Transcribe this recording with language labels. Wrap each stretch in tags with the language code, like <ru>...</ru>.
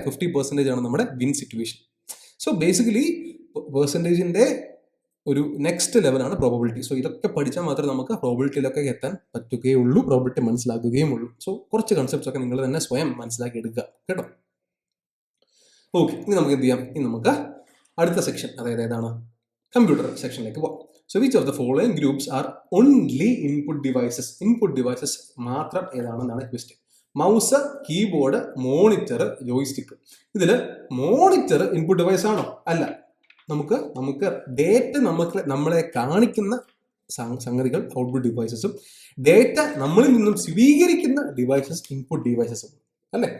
<ml>50% ആണ് നമ്മുടെ win situation. So basically പെർസെൻറ്റേജിന്റെ ഒരു നെക്സ്റ്റ് ലെവലാണ് പ്രോബബിലിറ്റി. സോ ഇതൊക്കെ പഠിച്ചാൽ മാത്രമേ നമുക്ക് പ്രോബബിലിറ്റിയിലൊക്കെ എത്താൻ പറ്റുകയുള്ളൂ, പ്രോബബിലിറ്റി മനസ്സിലാക്കുകയും ഉള്ളൂ. സോ കുറച്ച് കൺസെപ്റ്റ്സ് ഒക്കെ നിങ്ങൾ തന്നെ സ്വയം മനസ്സിലാക്കി എടുക്കുക കേട്ടോ. ഓക്കെ, ഇനി നമുക്ക് എന്ത് ചെയ്യാം? ഇനി നമുക്ക് അടുത്ത സെക്ഷൻ, അതായത് ഏതാണ്? കമ്പ്യൂട്ടർ സെക്ഷനിലേക്ക് പോകാം.</ml> <en>So which of the following groups are only input devices?</en> <ml>Input devices മാത്രം ഏതാണെന്നാണ് question. Mouse, keyboard, monitor, joystick. ഇതിൽ മോണിറ്റർ ഇൻപുട്ട് ഡിവൈസ് ആണോ? അല്ല. നമുക്ക് ഡേറ്റ നമ്മളെ കാണിക്കുന്ന സംഗതികൾ ഔട്ട്പുട്ട് ഡിവൈസസും ഡേറ്റ നമ്മളിൽ നിന്നും സ്വീകരിക്കുന്ന ഡിവൈസസ് ഇൻപുട്ട് ഡിവൈസസും അല്ലേ?</ml>